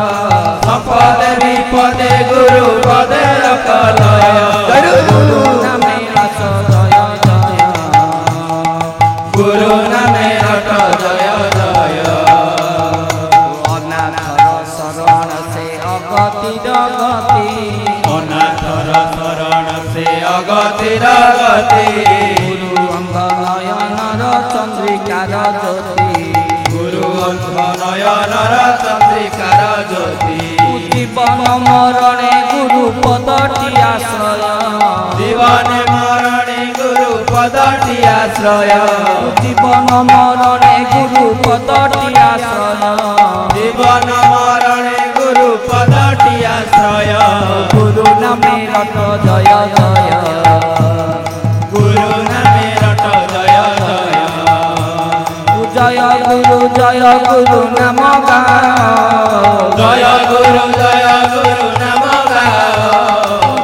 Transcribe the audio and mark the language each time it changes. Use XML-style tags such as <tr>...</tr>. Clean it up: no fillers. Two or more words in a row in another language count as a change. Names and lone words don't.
<bn>সম্পদে বিপদে গুরু পদে রখয় গুরু নামে রট জয় জয় গুরু নামে রট জয় জয় অনাথের শরণ সে অগতি জগতি অনাথের শরণ সে অগতির গতি গুরু অঙ্গ নয়নের চন্দ্রিকার জ্যোতি গুরু অন্ধ নয়নের চন্দ্রিকার জ্যোতি জীবন মরণে গুরু পদটি আশ্রয় জীবন মরণে গুরু পদটি আশ্রয় জীবন মরণে গুরু পদটি আশ্রয় জীবন মরণে গুরু পদটি আশ্রয় গুরু নামে রট জয় জয় গুরু নামে রট জয় জয়</bn> <hi>जय गुरु नाम गाओ जय गुरु नाम गाओ</hi>